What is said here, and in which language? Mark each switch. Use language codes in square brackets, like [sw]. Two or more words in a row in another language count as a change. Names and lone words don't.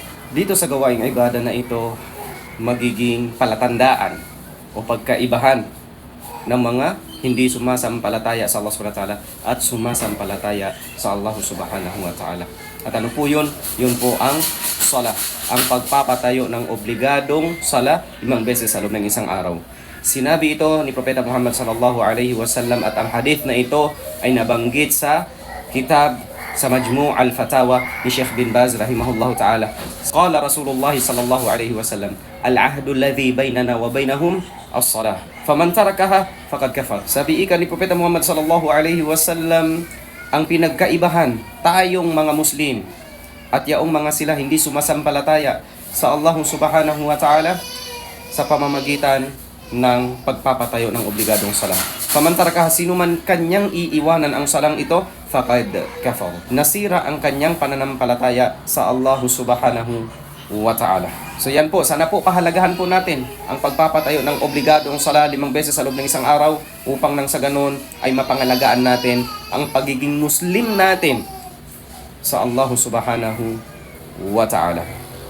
[tl] Dito sa gawaing ibada na ito, magiging palatandaan o pagkaibahan ng mga hindi sumasampalataya sa Allah [ar] سبحانه وتعالى [tl] at sumasampalataya sa Allah [ar] سبحانه وتعالى. [tl] At ano po yun? Yun po ang sala, ang pagpapatayo ng obligadong sala 5 beses sa loob ng isang araw. Sinabi ito ni Propeta Muhammad [ar] صلى الله عليه وسلم [tl] at ang hadith na ito ay nabanggit sa kitab sa Majmu' al-Fatawa ni Sheikh bin Baz [ar] رحمه الله تعالى. قال رسول الله صلى الله عليه وسلم، العهد الذي بيننا وبينهم الصلاة. فمن تركها فقد كفر. [tl] Sabi ika ni Propeta Muhammad [ar] صلى الله عليه وسلم, [tl] ang pinagkaibahan tayong mga Muslim at yaong mga sila hindi sumasampalataya sa Allah [ar] سبحانه وتعالى [tl] sa pamamagitan ng pagpapatayo ng obligadong salang. Pamantarakaha, sino man kanyang iiwanan ang salang ito, [ar] فقد كفر. [tl] Nasira ang kanyang pananampalataya sa Allah [ar] سبحانه وتعالى. [tl] So yan po, sana po pahalagahan po natin ang pagpapatayo ng obligadong sala 5 beses sa loob ng isang araw upang nang sa ganon ay mapangalagaan natin ang pagiging Muslim natin sa Allah [ar] سبحانه وتعالى.